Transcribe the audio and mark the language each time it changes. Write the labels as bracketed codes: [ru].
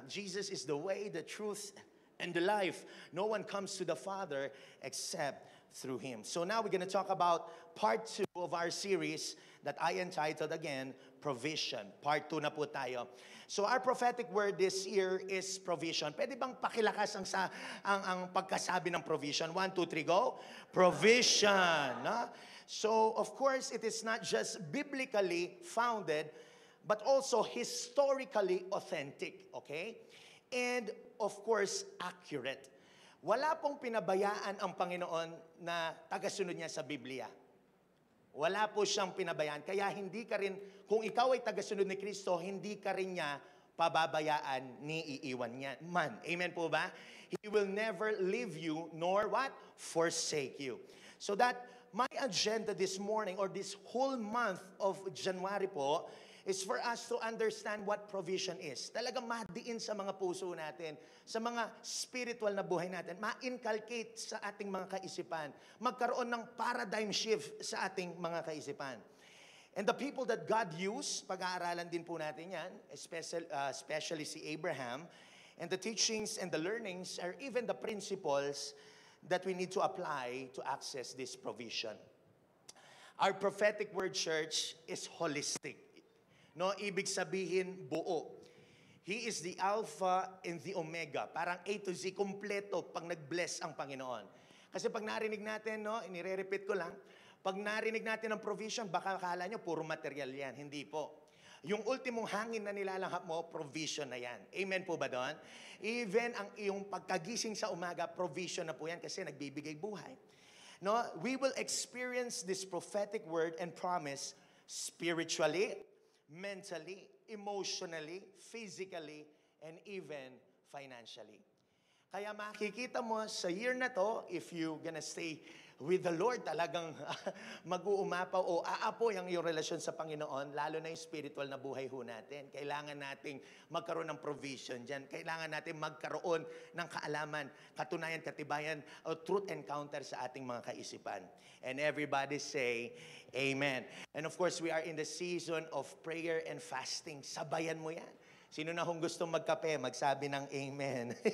[en] Jesus is the way, the truth, and the life. No one comes to the Father except through Him. So now we're going to talk about part 2 of our series that I entitled again, Provision. Part 2 [tl] na po tayo. [en] So our prophetic word this year is provision. [tl] Pwede bang pakilakas ang pagkasabi ng provision? [en] 1, 2, 3, go. Provision. No? So of course, it is not just biblically founded, but also historically authentic. Okay? And of course, accurate. [tl] Wala pong pinabayaan ang Panginoon na tagasunod niya sa Biblia. Wala po siyang pinabayaan. Kaya hindi ka rin, kung ikaw ay tagasunod ni Kristo, hindi ka rin niya pababayaan ni iiwan niya man. Amen po ba? [en] He will never leave you nor what? Forsake you. So that my agenda this morning or this whole month of January po is for us to understand what provision is. [tl] Talagang madiin sa mga puso natin, sa mga spiritual na buhay natin, ma-inculcate sa ating mga kaisipan, magkaroon ng paradigm shift sa ating mga kaisipan. [en] And the people that God used, [tl] pag-aaralan din po natin yan, [en] especially si Abraham, and the teachings and the learnings are even the principles that we need to apply to access this provision. Our prophetic word, church, is holistic. No, [tl] ibig sabihin buo. [en] He is the Alpha and the Omega. [tl] Parang A to Z, kompleto pag nag-bless ang Panginoon. Kasi pag narinig natin, no, inire-repeat ko lang, pag narinig natin ang provision, baka akala nyo puro material yan. Hindi po. Yung ultimong hangin na nilalanghap mo, provision na yan. Amen po ba doon? Even ang iyong pagkagising sa umaga, provision na po yan kasi nagbibigay buhay. [en] No, we will experience this prophetic word and promise spiritually, mentally, emotionally, physically, and even financially. [tl] Kaya makikita mo sa year na to, [en] if you gonna stay with the Lord, [tl] talagang mag-uumapaw o aapoy ang iyong relasyon sa Panginoon, lalo na yung spiritual na buhay ho natin. Kailangan nating magkaroon ng provision dyan. Kailangan natin magkaroon ng kaalaman, katunayan, katibayan, o truth encounter sa ating mga kaisipan. [en] And everybody say, Amen. And of course, we are in the season of prayer and fasting. [tl] Sabayan mo yan. Sino na kung gustong magkape, magsabi ng Amen.